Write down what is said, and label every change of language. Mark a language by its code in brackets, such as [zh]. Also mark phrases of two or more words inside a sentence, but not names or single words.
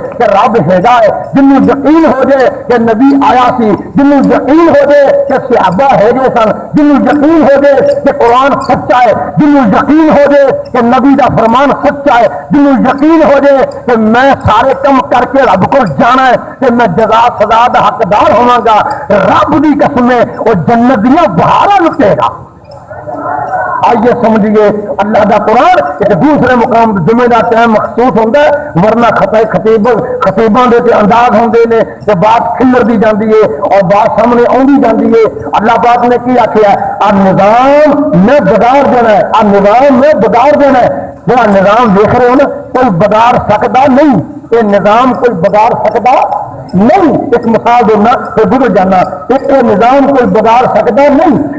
[pa] کہ رب ہیگا ہے جنوں یقین ہو جائے کہ نبی آیا سی جنوں یقین ہو جائے کہ صحابہ ہے گئے سن جنوں یقین ہو جائے کہ قرآن سچا ہے جنوں یقین ہو جائے کہ نبی دا فرمان سچا ہے جنوں یقین ہو جائے کہ میں سارے کم کر کے رب کو جانا ہے کہ میں جزا سزا دا حقدار ہوواں گا رب دی قسم وہ جنت دیاں بہاراں لٹے گا [ur] آئیے سمجھیے [pa] اللہ دا قرآن ایک دوسرے مقام [ur] جمعے دا ٹائم مخصوص ہوتا ہے [pa] ورنہ خطیباں دے تے انداز ہوندے نے کہ بات کھلر دی جاندی ہے اور بات سامنے آندی جاندی ہے اللہ پاک نے کی آکھیا ہے نظام میں [ur] بگاڑ دینا ہے نظام میں بگاڑ دینا ہے جہاں نظام دیکھ رہے ہو نا کوئی بگاڑ سکتا نہیں یہ نظام کوئی بگاڑ سکتا نہیں ایک مثال دینا تو گزر جانا ایک نظام کوئی بگاڑ سکتا نہیں